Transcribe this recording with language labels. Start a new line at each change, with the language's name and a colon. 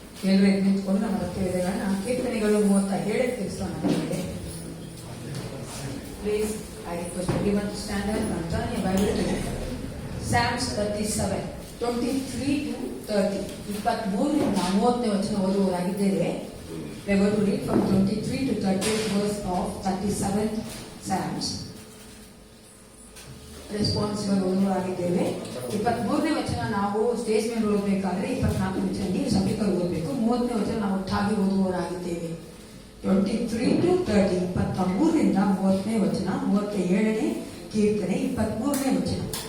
Kannada: ಎಲ್ಲರೂ ನಿಂತ್ಕೊಂಡು ನಮ್ಮ ಕೇಳಿಗಳನ್ನ ಕೀರ್ತನೆಗಳು 37 ತಿಳಿಸೋಣ.
English: Please I request everyone to stand up and turn your Bible to Psalms 37 23 to 30.
Kannada: 23 ರಿಂದ 30ನೇ ವಚನ ಓದುವವರಾಗಿದ್ದೇವೆ.
English: We are going to read from 23 to 30th verse of 37th Psalms.
Kannada: Responsible ಓದುವರಾಗಿದ್ದೇವೆ. 23ನೇ ವಚನ ನಾವು stage ಮೇಲೆ ಓದಬೇಕಾದ್ರೆ 24ನೇ ವಚನ ನೀವು ಸಭಿಕರು ಓದಬೇಕು. 30ನೇ ವಚನ ನಾವು ಒಟ್ಟಾಗಿ ಓದುವವರಾಗಿದ್ದೇವೆ. 23 to 30, 23ರಿಂದ 30ನೇ ವಚನ, 37ನೇ ಕೀರ್ತನೆ, 23ನೇ ವಚನ.